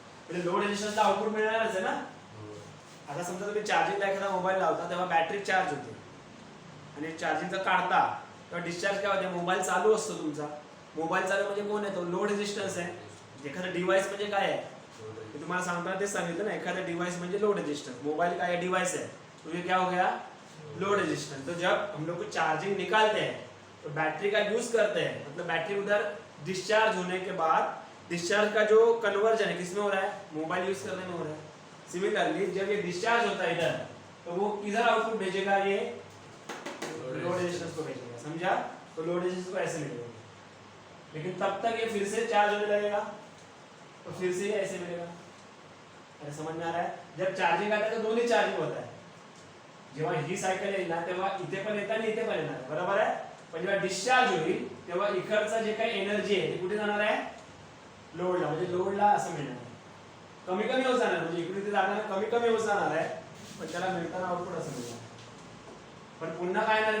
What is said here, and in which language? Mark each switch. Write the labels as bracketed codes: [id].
[mr] म्हणजे load रेजिस्टन्सला output मिळणारच आहे ना. आता समजा तुम्ही चार्जिंगला एखादा मोबाईल लावता तेव्हा बॅटरी चार्ज होते आणि चार्जिंगचा काढता तेव्हा डिस्चार्ज काय होते? मोबाईल चालू असतो तुमचा. मोबाईल चालू म्हणजे कोण आहे? तो लोड रेजिस्टन्स आहे. एखादा डिव्हाइस म्हणजे काय आहे? मी तुम्हाला सांगताना तेच सांगितलं ना, एखादा डिव्हाइस म्हणजे लोड रेजिस्टन्स. [hi] मोबाइल का डिवाइस है तो ये क्या हो गया? Load resistance. तो जब हम लोग को चार्जिंग निकालते हैं तो बैटरी का यूज करते हैं, मतलब बैटरी उधर डिस्चार्ज होने के बाद डिस्चार्ज का जो कन्वर्जन है किसमें हो रहा है? मोबाइल यूज करने में हो रहा है. सिमिलरली जब ये डिस्चार्ज होता है इधर तो वो किधर आउटपुट भेजेगा? ये लोड रेजिस्टेंस को भेजेगा. समझा? तो लोड रेजिस्टेंस को ऐसे मिलेगा. लेकिन तब तक ये फिर से चार्ज होने लगेगा तो फिर से ये ऐसे मिलेगा. अरे समझ में आ रहा है? जब चार्जिंग आता है तो दोन्ही चार्जिंग होता है. [mr] जेव्हा ही सायकल येईल ना तेव्हा इथे पण येतं आणि इथे पण येणार. बरोबर आहे. पण जेव्हा डिस्चार्ज होईल तेव्हा इकडचा जे काही एनर्जी आहे ती कुठे जाणार आहे? लोडला. म्हणजे लोडला असं मिळणार. कमी कमी होत जाणार. म्हणजे इकडे ते जाणार कमी कमी होत जाणार आहे पण त्याला मिळताना आउटपुट असं मिळणार. पण पुन्हा काय येणार?